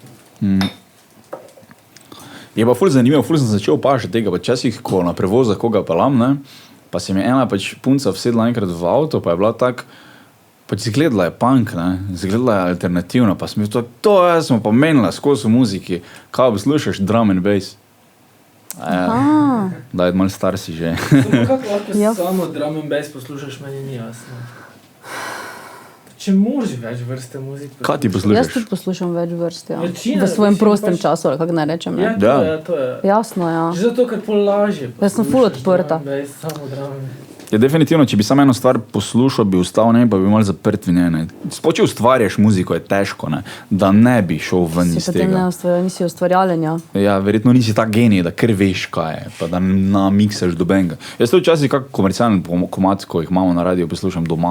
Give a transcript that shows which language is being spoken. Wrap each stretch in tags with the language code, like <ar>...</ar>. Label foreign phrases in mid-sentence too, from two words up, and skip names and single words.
<sl>Je pa ful zanimivo, ful sem začel opažati tega, pa časih, ko na prevozah koga pelam, ne, pa se mi ena pač punca vsedla enkrat v avto, pa je bila tak, pač zgledala je punk, ne, zgledala je alternativna, pa sem to smo pa menila skozi v muziki, kao poslušaš</sl> <en>drum and bass.</en> <sl>Da je malo star si že. Kako lahko samo</sl> <en>drum and bass</en> <sl>poslušaš, meni ni jasno. Če moraš več vrste muzike. Kaj ti poslušaš? Jaz tudi poslušam več vrst, ja. Večina, v svojem prostem pač času, ali kako naj rečem. Ne? Ja, to je. Jasno, ja. Že zato, ker pol lažje. Jaz sem ful odprta. Samo</sl> <en>drum and bass.</en> <sl>Ja, definitivno, če bi samo eno stvar poslušal, bi ustal, ne, pa bi malo zaprt v njej. Spoče ustvarjaš muziko, je težko, ne, da ne bi šel ven iz tega. Nisi ustvarjalen, ja. Ja, verjetno nisi tak genij, da kar veš, kaj je, pa da namiksaš do benga. Jaz to včasih kak komercialni komad, ko jih imamo na radiju, poslušam doma.</sl>